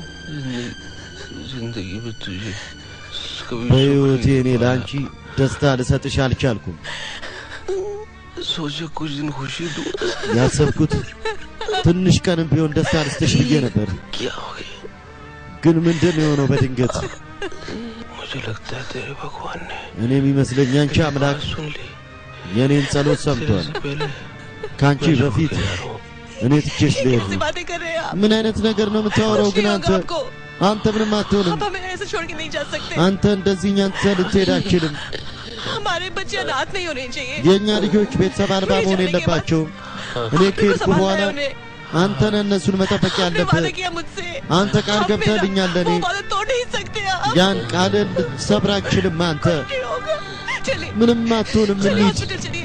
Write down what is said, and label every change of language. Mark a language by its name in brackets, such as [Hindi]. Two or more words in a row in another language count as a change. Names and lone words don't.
[Hindi] जिंदगी में तुझे कभी [Amharic] በህይወቴ እኔ ለአንቺ ደስታ ልሰጥሽ አልቻልኩም። [Hindi] सोचा कुछ दिन खुशी दूं [Amharic] ያሰብኩት ትንሽ ቀንም ቢሆን ደስታ ልስጥሽ ብዬ ነበር። [Hindi] क्या हो गया [Amharic] ግን ምንድን ነው የሆነው በድንገት? [Hindi] मुझे लगता है तेरे भगवान ने [Amharic] እኔ የሚመስለኝ አንቺ አምላክ [Hindi] सुन ली [Amharic] የኔን ጸሎት ሰምቷል። [Hindi] पहले [Amharic] ካንቺ በፊት እኔ ትቼሽ ልሄድ [Hindi] कैसी [Amharic] ነው። [Hindi] बातें कर रहे हैं आप? [Amharic] ምን አይነት ነገር ነው የምታወራው ግን [Hindi] कुछ [Amharic] አንተ? [Hindi] नहीं होगा आपको। [Amharic] አንተ ምንም አትሆንም። [Hindi] आप हमें ऐसे छोड़ के नहीं जा सकते। [Amharic] አንተ እንደዚህ እኛን ትተህ ልትሄድ አትችልም። [Hindi] हमारे बच्चे अनाथ नहीं होने चाहिए। [Amharic] የእኛ ልጆች ቤተሰብ አልባ መሆን የለባቸውም። እኔ ከሄድኩ በኋላ አንተ ነህ እነሱን መጠበቅ [Hindi] आपने [Amharic] ያለብህ። [Hindi] वादा किया मुझसे। [Amharic] አንተ ቃል [Hindi] आप [Amharic] ገብተህልኛል ለእኔ። [Hindi] वो वादा तोड़ नहीं सकते आप। [Amharic] ያን ቃልን ልትሰብር አትችልም አንተ። [Hindi] नहीं होगा। चलिए [Amharic] ምንም አትሆንም። [Hindi] चलिए [Amharic] እንሂድ [Hindi] हॉस्पिटल चलिए।